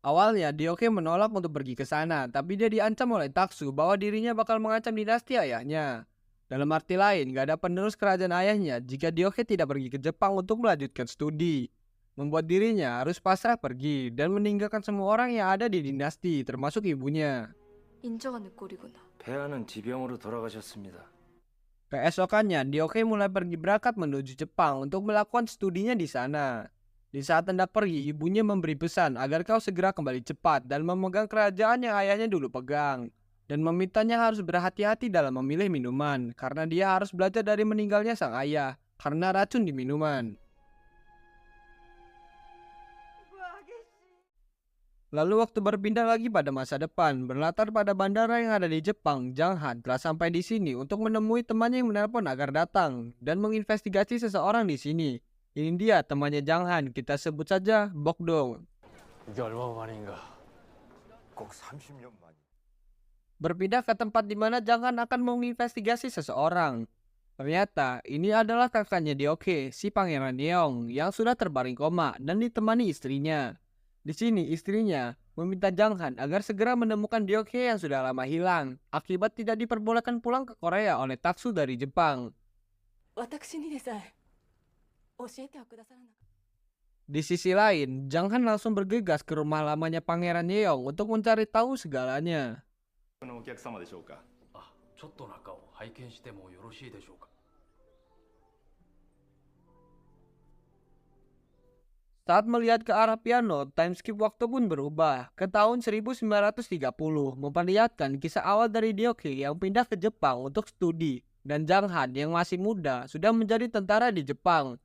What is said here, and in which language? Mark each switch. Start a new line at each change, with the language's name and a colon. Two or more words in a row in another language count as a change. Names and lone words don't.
Indonesian: Awalnya Dioke menolak untuk pergi ke sana, tapi dia diancam oleh Taksu bahwa dirinya bakal mengancam dinasti ayahnya. Dalam arti lain, gak ada penerus kerajaan ayahnya jika Dioke tidak pergi ke Jepang untuk melanjutkan studi. Membuat dirinya harus pasrah pergi dan meninggalkan semua orang yang ada di dinasti, termasuk ibunya.
Korean: 인정하는 꼴이구나. 폐하는 지병으로 돌아가셨습니다.
Indonesian: Keesokannya, Dioke mulai pergi berangkat menuju Jepang untuk melakukan studinya di sana. Di saat hendak pergi, ibunya memberi pesan agar kau segera kembali cepat dan memegang kerajaan yang ayahnya dulu pegang. Dan memintanya harus berhati-hati dalam memilih minuman, karena dia harus belajar dari meninggalnya sang ayah, karena racun di minuman. Lalu waktu berpindah lagi pada masa depan, berlatar pada bandara yang ada di Jepang, Janghan telah sampai di sini untuk menemui temannya yang menelpon agar datang dan menginvestigasi seseorang di sini. Ini dia temannya Janghan, kita sebut saja Bokdong.
Korean: 이게 얼마 만인가? 꼭 30년 만이.
Indonesian: Berpindah ke tempat di mana Janghan akan menginvestigasi seseorang. Ternyata ini adalah kakaknya Dioke, si Pangeran Yeong, yang sudah terbaring koma dan ditemani istrinya. Di sini istrinya meminta Janghan agar segera menemukan Dioke yang sudah lama hilang akibat tidak diperbolehkan pulang ke Korea oleh Taksu dari Jepang.
Japanese: 私にでさえ教えてはくださらなかった。
Indonesian: Di sisi lain, Janghan langsung bergegas ke rumah lamanya Pangeran Yeong untuk mencari tahu segalanya.
Japanese: のお客様でしょうか。あ、ちょっと中を拝見してもよろしいでしょうか。
Indonesian: Saat melihat ke arah piano,
English: time skip
Indonesian: waktu pun berubah ke tahun 1930, memperlihatkan kisah awal dari Dioke yang pindah ke Jepang untuk studi, dan Janghan yang masih muda sudah menjadi tentara di Jepang.